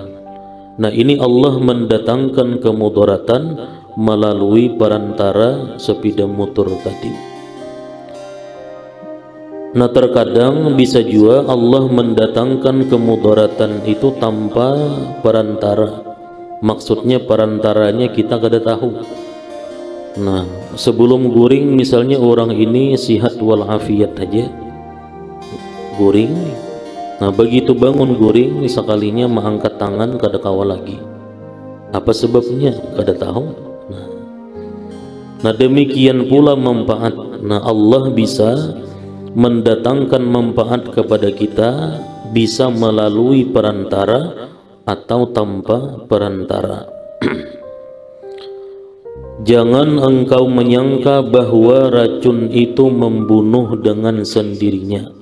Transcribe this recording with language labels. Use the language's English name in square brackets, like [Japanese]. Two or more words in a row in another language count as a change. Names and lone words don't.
[Indonesian] Nah, ini Allah mendatangkan kemudaratan melalui perantara sepeda motor tadi. Nah, terkadang bisa juga Allah mendatangkan kemudaratan itu tanpa perantara. Maksudnya perantaranya kita kada tahu. Nah, sebelum guring misalnya orang ini sihat walafiat aja, guring. Nah, begitu bangun guring sekalinya mengangkat tangan kada kawal lagi. Apa sebabnya? Kada tahu. Nah, demikian pula manfaat. Nah, Allah bisa mendatangkan manfaat kepada kita bisa melalui perantara atau tanpa perantara. Jangan engkau menyangka bahwa racun itu membunuh dengan sendirinya.